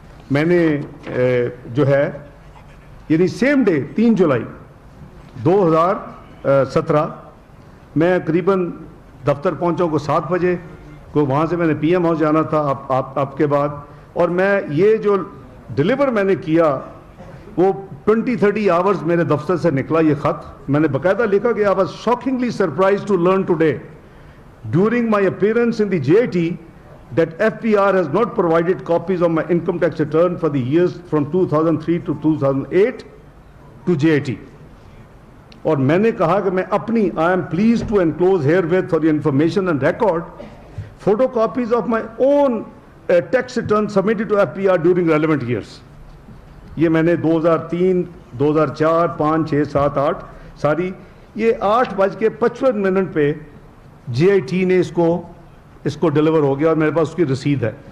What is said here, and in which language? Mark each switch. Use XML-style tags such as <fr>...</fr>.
<ur>میں نے جو ہے یعنی سیم ڈے 3 جولائی 2017 میں قریباً دفتر پہنچا کو 7 بجے کو، وہاں سے میں نے پی ایم ہاؤس جانا تھا آپ کے بعد، اور میں یہ جو ڈیلیور میں نے کیا وہ 20-30 آورز میرے دفتر سے نکلا یہ خط. میں نے باقاعدہ لکھا کہ</ur> <en>I was shockingly surprised to learn today during my appearance in the JIT that FPR has not provided copies of my income tax return for the years from 2003 to 2008 to JIT.</en> <ur>اور میں نے کہا کہ میں اپنی</ur> <en>I am pleased to enclose herewith for the information and record photocopies of my own tax return submitted to FPR during relevant years.</en> <ur>یہ میں نے 2003 2004 5 6 7 8 ساری یہ 8:55 پہ JIT نے اس کو ڈیلیور ہو گیا اور میرے پاس اس کی رسید ہے.</ur>